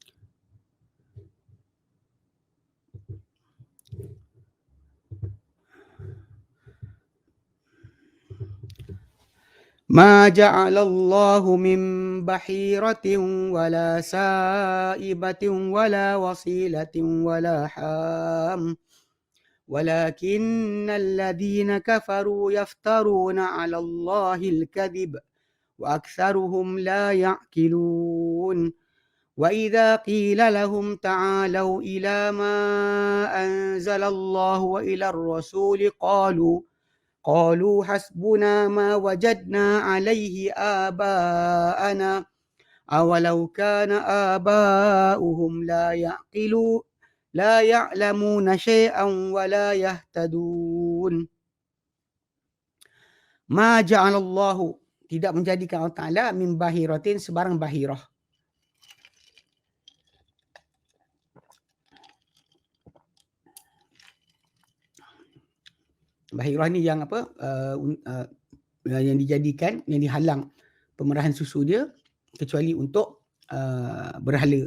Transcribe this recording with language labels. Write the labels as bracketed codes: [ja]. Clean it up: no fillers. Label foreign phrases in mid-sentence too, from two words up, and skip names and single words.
[ar] ما جعل الله من بحيرة ولا سائبة ولا وصيلة ولا حام, ولكن الذين كفروا يفترون على الله الكذب وأكثرهم لا يعقلون. وإذا قيل لهم تعالوا إلى ما أنزل الله وإلى الرسول قالوا حسبنا ما وجدنا عليه آباءنا أولو كان آباؤهم لا يعلمون شيئا ولا يهتدون. ما جعل الله, [ms] tidak menjadikan Allah Ta'ala [ar] من بحيرة, [ms] sebarang bahirah. Bahirah ni yang apa? Yang dijadikan, yang dihalang pemerahan susu dia kecuali untuk berhala.